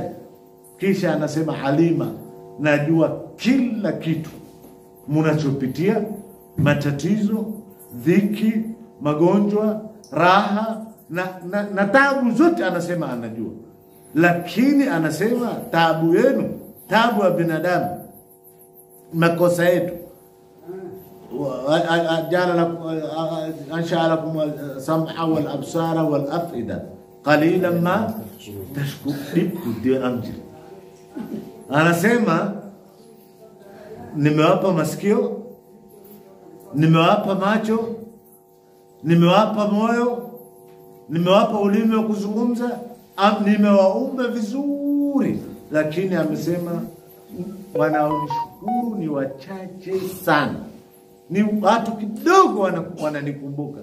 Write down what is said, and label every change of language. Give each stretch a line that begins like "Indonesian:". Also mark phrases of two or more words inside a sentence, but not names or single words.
Swahili: Kisha anasema alima, najua kila kitu mnachopitia, matatizo, dhiki, magonjwa, raha na taabu zote, anasema anajua. Lakini anasema taabu yenu, taabu ya binadamu, makosa yetu,
Arabic: أنشأ لكم السمع والأبصار والأفئدة قليلا ما تشكرون.
Swahili: Anasema nimewapa masikio, nimewapa macho, nimewapa moyo, nimewapa ulimi wa kuzungumza, nimewaumba vizuri, lakini amesema wanaonishukuru ni wachache sana, ni watu kidogo wananikumbuka.